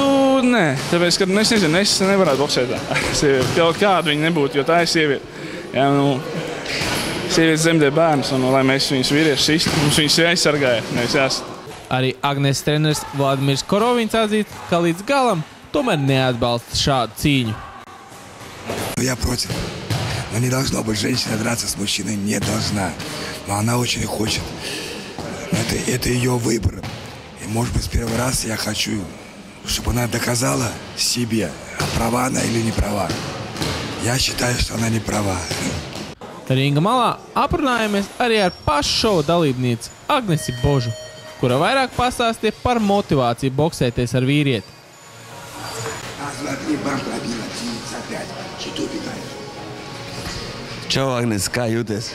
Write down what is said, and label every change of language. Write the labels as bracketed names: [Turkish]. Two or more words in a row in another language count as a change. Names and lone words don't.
[Latvian] Nē, tāpēc, ka es nezinu, es nevarētu boksēt tā. Kaut kāda viņa nebūtu, jo tā ir sieviete. Jā, sievietes zemdē bērnus, un lai mēs viņus vīriešus sistu, mums viņus jāizsargāja, nevis jāsat. Arī Agneses treneris Vladimirs Korovins atzīst, ka līdz galam tomēr neatbalsta šādu cīņu. [Russian] Я против. Но не должно быть женщина драться с мужчиной, не должна. Но она очень хочет. Это ее выбор. И, может быть, с первого раза я хочу, чтобы она доказала себе, права она или не права. Я считаю, что она не права. [Latvian] Ringa malā aprunājamies arī ar pašu šova dalībnieci Agnesi Božu, kura vairāk pastāstīja par motivāciju boksēties ar vīrieti. Čau, Agnes, kā jūties?